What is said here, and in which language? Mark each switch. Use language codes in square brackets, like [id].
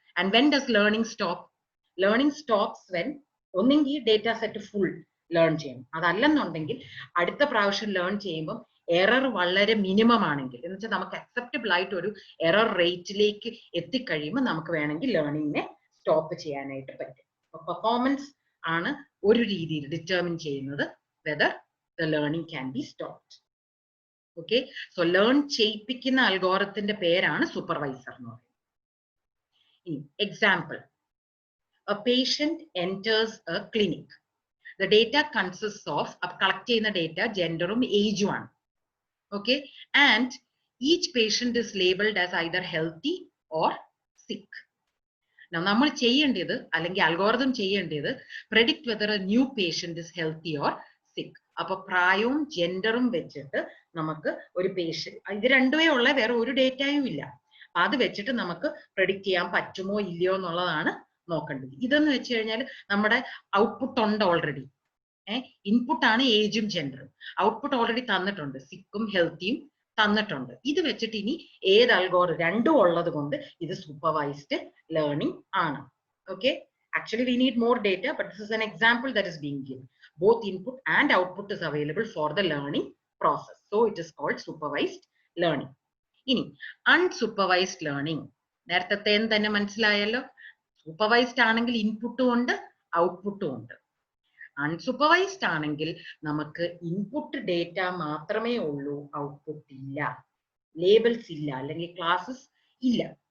[en] And when does learning stop? Learning stops when [ml] ഒന്നെങ്കിൽ data set full learn ചെയ്യണം, അതല്ലെന്നുണ്ടെങ്കിൽ അടുത്ത പ്രാവശ്യം ലേൺ ചെയ്യുമ്പോൾ എറർ വളരെ മിനിമം ആണെങ്കിൽ, എന്ന് വെച്ചാൽ നമുക്ക് അക്സെപ്റ്റബിൾ ആയിട്ട് ഒരു എറർ റേറ്റിലേക്ക് എത്തിക്കഴിയുമ്പോൾ നമുക്ക് വേണമെങ്കിൽ ലേണിങ്ങിനെ സ്റ്റോപ്പ് ചെയ്യാനായിട്ട് പറ്റും. പെർഫോമൻസ് ആണ് ഒരു രീതിയിൽ ഡിറ്റർമിൻ ചെയ്യുന്നത് [en] Whether the learning can be stopped. [ml] Okay, so learn ചെയ്യിപ്പിക്കുന്ന അൽഗോറിതത്തിന്റെ പേരാണ് സൂപ്പർവൈസർ എന്ന് പറയുന്നത്. [en] Example, a patient enters a clinic. The data consists of collect [ml] ചെയ്യുന്ന [en] data [ml] ജെൻഡറും ഏജും ആണ്. [en] Okay, and each patient is labeled as either healthy or sick. Now [ml] നമ്മൾ ചെയ്യേണ്ടത് അല്ലെങ്കിൽ algorithm ചെയ്യേണ്ടത് [en] predict whether a new patient is healthy or sick. [ml] അപ്പൊ പ്രായവും ജെൻഡറും വെച്ചിട്ട് നമുക്ക് ഒരു പേഷ്യന്റ്, ഇത് രണ്ടുമേ ഉള്ള, വേറെ ഒരു ഡേറ്റയും ഇല്ല. അത് വെച്ചിട്ട് നമുക്ക് പ്രെഡിക്റ്റ് ചെയ്യാൻ പറ്റുമോ ഇല്ലയോ എന്നുള്ളതാണ് നോക്കേണ്ടത്. ഇതെന്ന് വെച്ച് കഴിഞ്ഞാൽ നമ്മുടെ ഔട്ട്പുട്ട് ഉണ്ട് ഓൾറെഡി. ഇൻപുട്ട് ആണ് ഏജും ജെൻഡറും. ഔട്ട്പുട്ട് ഓൾറെഡി തന്നിട്ടുണ്ട്, സിക്കും ഹെൽത്തിയും തന്നിട്ടുണ്ട്. ഇത് വെച്ചിട്ട് ഇനി ഏത് അൽഗോറിതം, രണ്ടും ഉള്ളത് കൊണ്ട് ഇത് സൂപ്പർവൈസ്ഡ് ലേണിംഗ് ആണ്. [en] Okay, actually we need more data, but this is an example that is being given. Both input and output is available for the learning process, so it is called supervised learning. [ml] ഇനി unsupervised learning, നേരത്തെ തന്നെ മനസ്സിലായല്ലോ. Supervised ആണെങ്കിൽ ഇൻപുട്ടും ഉണ്ട് ഔട്ട്പുട്ടും ഉണ്ട്. Unsupervised ആണെങ്കിൽ നമുക്ക് ഇൻപുട്ട് ഡേറ്റ മാത്രമേ ഉള്ളൂ, ഔട്ട്പുട്ട് ഇല്ല, ലേബിൾസ് ഇല്ല, അല്ലെങ്കിൽ ക്ലാസ്സസ് ഇല്ല.